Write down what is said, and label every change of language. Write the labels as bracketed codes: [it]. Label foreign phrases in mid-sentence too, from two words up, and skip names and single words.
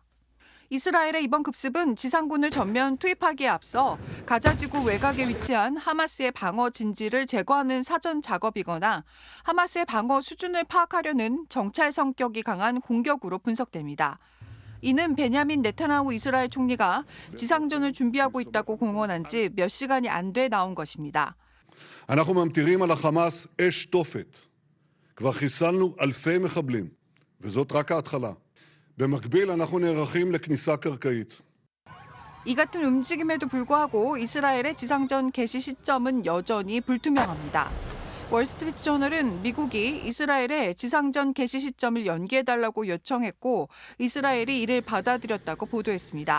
[ko] 이스라엘의 이번 급습은 지상군을 전면 투입하기에 앞서 가자지구 외곽에 위치한 하마스의 방어 진지를 제거하는 사전 작업이거나 하마스의 방어 수준을 파악하려는 정찰 성격이 강한 공격으로 분석됩니다. 이는 베냐민 네타냐후 이스라엘 총리가 지상전을 준비하고 있다고 공언한 지 몇 시간이 안 돼 나온 것입니다. [he] אנחנו ממטירים על החמאס אש תופת. כבר חיסלנו אלפי מחבלים, וזאת רק ההתחלה. במקביל אנחנו נערכים לכניסה קרקעית. [ko] 이 같은 움직임에도 불구하고 이스라엘의 지상전 개시 시점은 여전히 불투명합니다. 월스트리트저널은 미국이 이스라엘의 지상전 개시 시점을 연기해달라고 요청했고 이스라엘이 이를 받아들였다고 보도했습니다.